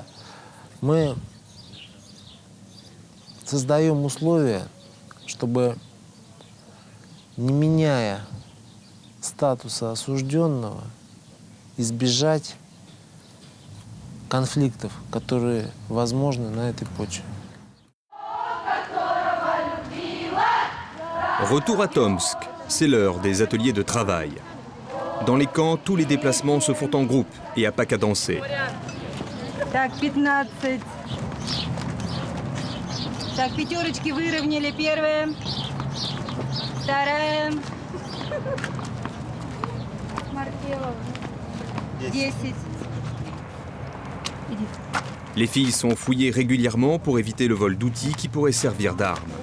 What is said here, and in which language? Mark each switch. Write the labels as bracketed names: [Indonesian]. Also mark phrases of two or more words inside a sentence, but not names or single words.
[Russian] Мы создаем условия, чтобы, не меняя статуса осужденного, избежать конфликтов, которые возможны на этой почве. [French] Retour à Tomsk, c'est l'heure des ateliers de travail. Dans les camps, tous les déplacements se font en groupe et à pas cadencés. [Russian] Так, 15. Так, пятерочки выровняли. Первая. Вторая. 10. [French] Les filles sont fouillées régulièrement pour éviter le vol d'outils qui pourraient servir d'armes.